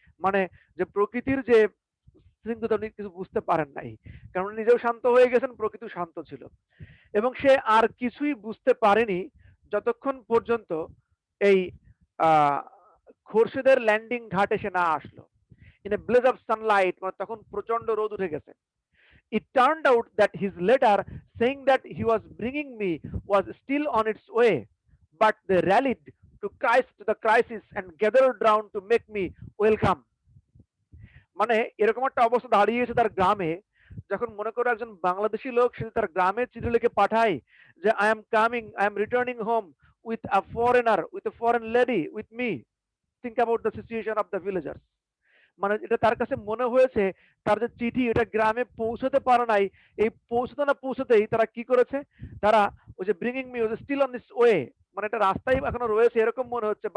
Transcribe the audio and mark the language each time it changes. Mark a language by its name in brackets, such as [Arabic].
[Bangla] মানে যে প্রকৃতির যে স্নিগ্ধতা উনি কিছু বুঝতে পারেন নাই, কারণ উনি নিজেও শান্ত হয়ে গেছেন, প্রকৃতিও শান্ত ছিল। এবং সে আর কিছুই বুঝতে পারেনি যতক্ষণ পর্যন্ত এই খোরশেদের ল্যান্ডিং ঘাট এসে না আসলো। [English] in a blaze of sunlight, [Bangla] মানে তখন প্রচন্ড রোদ উঠে গেছে। [English] It turned out that his letter saying that he was bringing me was still on its way, but they rallied to the crisis and gathered round to make me welcome. [Bangla] মানে এরকম একটা অবস্থা দাঁড়িয়েছে তার গ্রামে, যখন মনে করো একজন বাংলাদেশি লোক সে তার গ্রামে চিঠি লিখে পাঠায় যে [English] I am returning home with a foreigner, with a foreign lady with me, think about the situation of the villagers. [Bangla] মানে এটা তার কাছে মনে হয়েছে তার যে চিঠি এটা গ্রামে পৌঁছতে পারে নাই, এই পৌঁছতে না পৌঁছতেই তারা কি করেছে, তারা ওই যে [English] bringing me was still on this way, [Bangla] মানে এটা রাস্তায় এখনো রয়েছে এরকম মনে হচ্ছে।